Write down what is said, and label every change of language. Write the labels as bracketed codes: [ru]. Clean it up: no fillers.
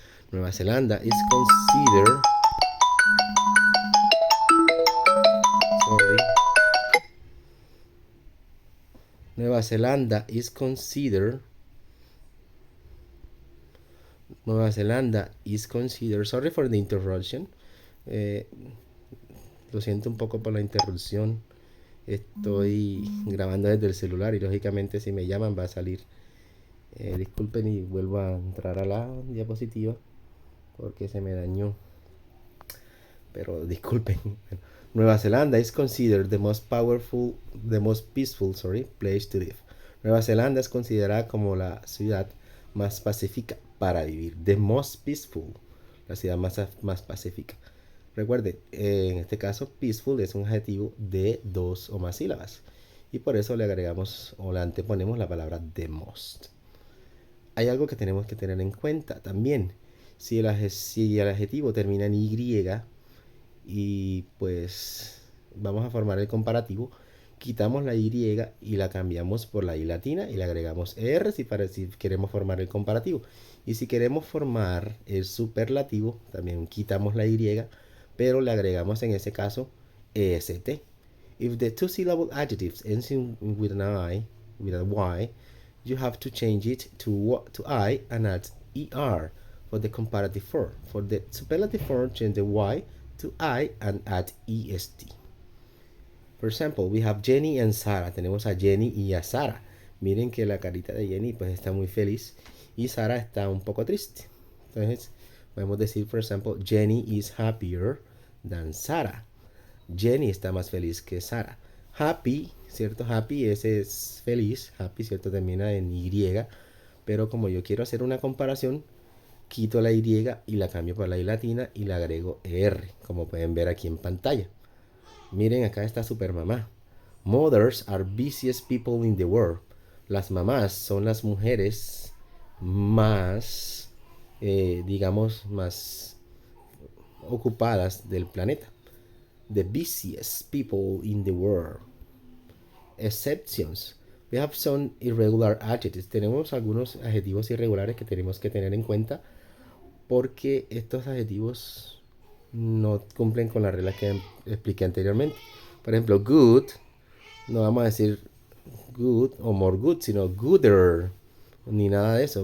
[en] Nueva Zelanda is considered, sorry, Nueva Zelanda is considered, Nueva Zelanda is considered, sorry for the interruption, [es] lo siento un poco por la interrupción. Estoy grabando desde el celular y lógicamente si me llaman va a salir. Disculpen y vuelvo a entrar a la diapositiva porque se me dañó. Pero disculpen. [en] Nueva Zelanda is considered the most peaceful, place to live. [es] Nueva Zelanda es considerada como la ciudad más pacífica para vivir. [en] The most peaceful, [es] la ciudad más pacífica. Recuerde, en este caso, peaceful es un adjetivo de 2 o más sílabas. Y por eso le agregamos o le anteponemos la palabra the most. Hay algo que tenemos que tener en cuenta también. Si el adjetivo termina en Y, y pues vamos a formar el comparativo. Quitamos la Y y la cambiamos por la I latina y le agregamos ER si queremos formar el comparativo. Y si queremos formar el superlativo, también quitamos la Y, pero le agregamos en ese caso EST. [en] If the two-syllable adjectives ends with an I, with a Y, you have to change it to I and add ER for the comparative form. For the superlative form, change the Y to I and add EST. For example, we have Jenny and Sarah. [es] Tenemos a Jenny y a Sarah. Miren que la carita de Jenny pues está muy feliz y Sarah está un poco triste. Entonces, podemos decir, por ejemplo, [en] Jenny is happier than Sarah. [es] Jenny está más feliz que Sarah. Happy, ¿cierto? Happy ese es feliz. Happy, ¿cierto? Termina en Y. Pero como yo quiero hacer una comparación, quito la Y y la cambio por la I latina y le agrego ER, como pueden ver aquí en pantalla. Miren, acá está super mamá. [en] Mothers are busiest people in the world. [es] Las mamás son las mujeres más, digamos, más ocupadas del planeta. [en] The busiest people in the world. Exceptions. We have some irregular adjectives. [es] Tenemos algunos adjetivos irregulares que tenemos que tener en cuenta porque estos adjetivos no cumplen con las reglas que expliqué anteriormente. Por ejemplo, good, no vamos a decir good o [en] more good, [es] sino gooder, ni nada de eso.